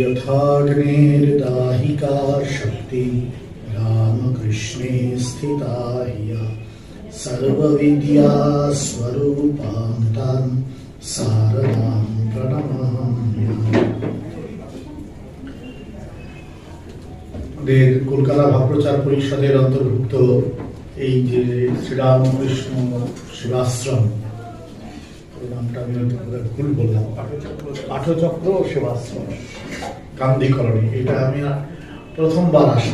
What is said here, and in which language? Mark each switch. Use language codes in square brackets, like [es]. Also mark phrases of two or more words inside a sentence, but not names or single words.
[sa] अर्थाग्नेर्दाहिका शक्ति रामकृष्णे स्थिता हिया सर्वविद्या स्वरूपां तां शारदां प्रणमाम्यहम्। [bn] আমাদের কলকাতা ভাবপ্রচার পরিষদের অন্তর্ভুক্ত এই যে শ্রীরামকৃষ্ণ সেবাশ্রম, নামটা আমি ভুল বললাম, পাঠচক্র সেবাশ্রম গান্ধী কলোনি, এটা আমি প্রথমবার আসা।